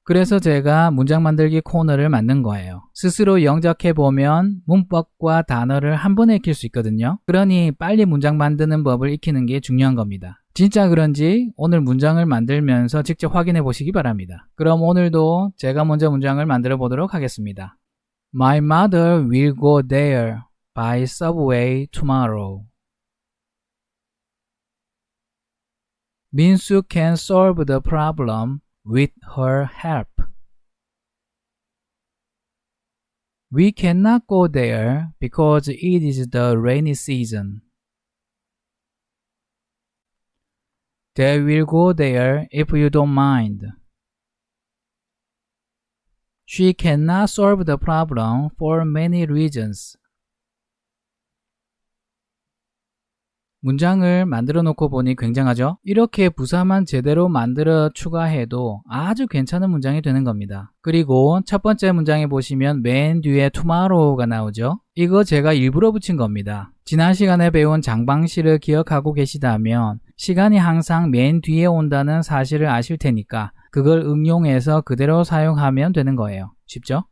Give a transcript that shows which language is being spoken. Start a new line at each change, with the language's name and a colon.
Korean: 그래서 제가 문장 만들기 코너를 만든 거예요. 스스로 영작해 보면 문법과 단어를 한 번에 익힐 수 있거든요. 그러니 빨리 문장 만드는 법을 익히는 게 중요한 겁니다. 진짜 그런지 오늘 문장을 만들면서 직접 확인해 보시기 바랍니다. 그럼 오늘도 제가 먼저 문장을 만들어 보도록 하겠습니다.
English: My mother will go there by subway tomorrow. 민수 can solve the problem with her help. We cannot go there because it is the rainy season. They will go there if you don't mind. She cannot solve the problem for many reasons.
Korean: 문장을 만들어 놓고 보니 굉장하죠? 이렇게 부사만 제대로 만들어 추가해도 아주 괜찮은 문장이 되는 겁니다. 그리고 첫 번째 문장에 보시면 맨 뒤에 tomorrow가 나오죠? 이거 제가 일부러 붙인 겁니다. 지난 시간에 배운 장방시를 기억하고 계시다면 시간이 항상 맨 뒤에 온다는 사실을 아실 테니까 그걸 응용해서 그대로 사용하면 되는 거예요. 쉽죠?